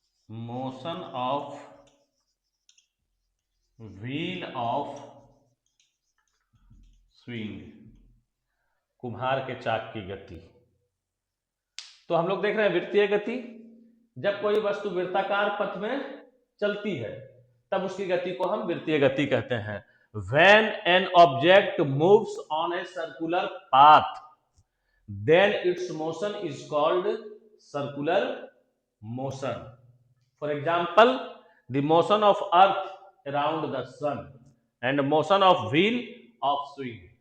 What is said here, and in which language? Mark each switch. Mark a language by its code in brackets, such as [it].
[en] Motion of wheel of swing. [hi] कुम्हार के चाक की गति। तो हम लोग देख रहे हैं वृत्तीय गति। जब कोई वस्तु वृत्ताकार पथ में चलती है तब उसकी गति को हम वृत्तीय गति कहते हैं। [en] When an object moves on a circular path, then its motion is called circular motion. For example, the motion of Earth around the sun and motion of wheel of swing.